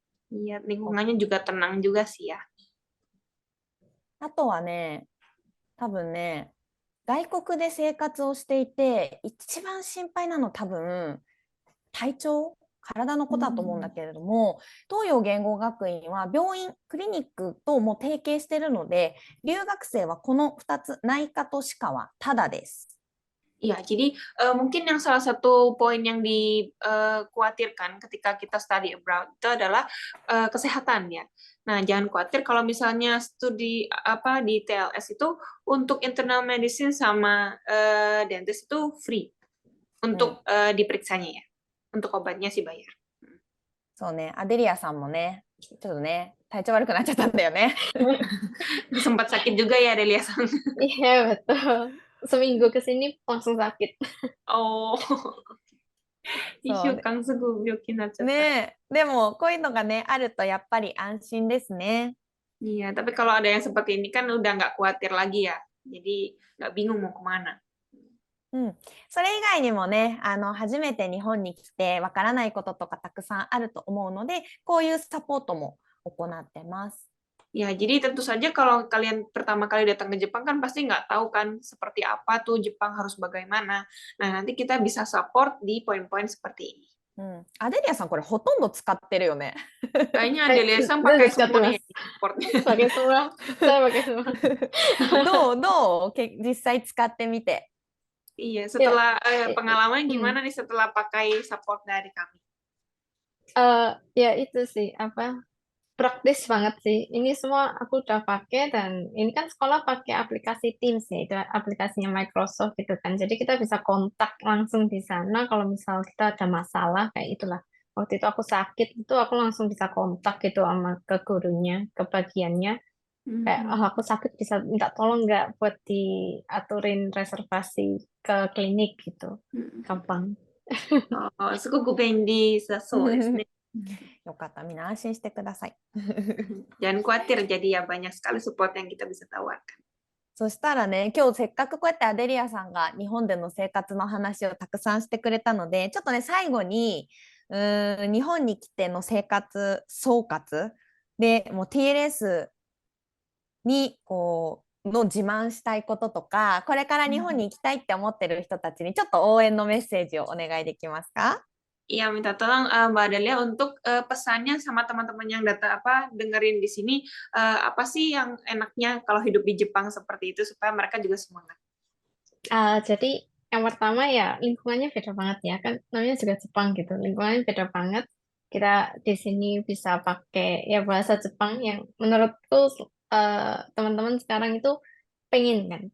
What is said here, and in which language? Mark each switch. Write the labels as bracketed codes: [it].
[id] Iya, lingkungannya juga tenang juga sih ya. [ja] あとはね、多分ね、外国で生活をしていて一番心配なの多分体調、体のことだと思うんだけれども、東洋言語学院は病院、クリニックとも提携しているので、留学生はこの2つ、内科と歯科はタダです。 [id] Iya, jadi mungkin yang salah satu poin yang dikhawatirkan ketika kita study abroad itu adalah kesehatan ya. Nah, jangan khawatir kalau misalnya studi di TLS itu untuk internal medicine sama dentist itu free. untuk diperiksanya ya. Untuk obatnya sih bayar. [ja] そうね、アデリアさんもね、ちょっとね、体調悪くなっちゃったんだよね。 [id] Sempat sakit juga ya Delia Sang. Iya, betul. Seminggu ke sini langsung sakit. [ja] Oh, 1 そう週間すぐ病気になっちゃった。ねえ、でもこういうのがね、あるとやっぱり安心ですね。 [id] Iya, tapi kalau ada yang seperti ini kan udah nggak khawatir lagi ya. Jadi nggak bingung mau kemana. [ja] うん、それ以外にもね、初めて日本に来てわからないこととかたくさんあると思うので、こういうサポートも行ってます。 [id] Ya, jadi tentu saja kalau kalian pertama kali datang ke Jepang kan pasti nggak tahu kan seperti apa tuh Jepang harus bagaimana. Nah, nanti kita bisa support di poin-poin seperti ini. [ja] うん、アデリアさんこれほとんど使ってるよね。 [id] Kayaknya Adelia Sang pakai semua ya di supportnya. Pakai semua. Saya pakai semua. [ja] どう実際使ってみて。 [id] Iya, setelah pengalaman Hmm. gimana nih setelah pakai support dari kami? Ya itu sih praktis banget sih. Ini semua aku udah pakai dan ini kan sekolah pakai aplikasi Teams ya, itu aplikasinya Microsoft gitu kan. Jadi kita bisa kontak langsung di sana kalau misal kita ada masalah kayak itulah. Waktu itu aku sakit itu aku langsung bisa kontak gitu sama ke gurunya, ke bagiannya. Kayak aku sakit bisa minta tolong nggak buat diaturin reservasi ke klinik gitu. Gampang. [ja] すごく便利だそうですね。よかった、みんな安心してください。 [id] Jangan khawatir, jadi ya banyak sekali support yang kita bisa tawarkan. [ja] そしたらね、今日せっかくこうやってアデリアさんが日本での生活の話をたくさんしてくれたので、ちょっとね、最後に日本に来ての生活総括でもう TLS にこうの自慢したいこととか、これから日本に行きたいって思ってる人たちにちょっと応援のメッセージをお願いできますか？ [id] Iya, minta tolong Mbak Adelia untuk pesannya sama teman-teman yang dengerin di sini, apa sih yang enaknya kalau hidup di Jepang seperti itu supaya mereka juga semangat. Jadi yang pertama ya lingkungannya beda banget ya kan namanya juga Jepang gitu lingkungannya beda banget kita di sini bisa pakai ya bahasa Jepang yang menurutku teman-teman sekarang itu pengen